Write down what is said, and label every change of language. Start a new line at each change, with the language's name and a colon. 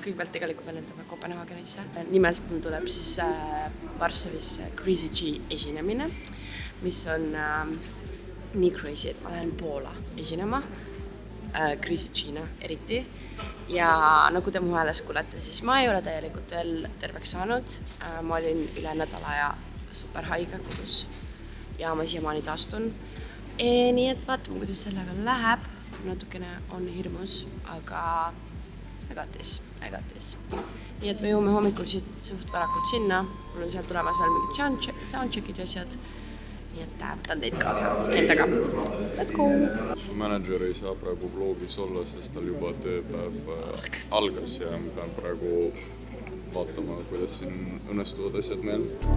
Estonian: Kõigepealt tegelikult me lendame Kopenhaagenisse. Nimelt mul tuleb siis Varssavisse Crazy G esinemine, mis on nii crazy, et ma lähen Poola esinema. Crazy Gina eriti. Ja nagu te mu hääles kuulete, siis ma ei ole täielikult veel terveks saanud. Ma olin üle nädala ja super haige kodus ja ma siiamaani taastun. Nii et vaatame, kuidas sellega läheb. Natukene on hirmus, aga
English: I got this.
Estonian: Nii et me jõuame hommikul suht varakult sinna. Mul on seal tulemas veel mingid soundcheckid ja asjad. Nii et võtan teid kaasa endaga.
English: Let's go!
Estonian: Su manager ei saa praegu vlogis olla, sest tal juba tööpäev algas ja ma pean praegu vaatama, kuidas siin õnnestuvad asjad meil.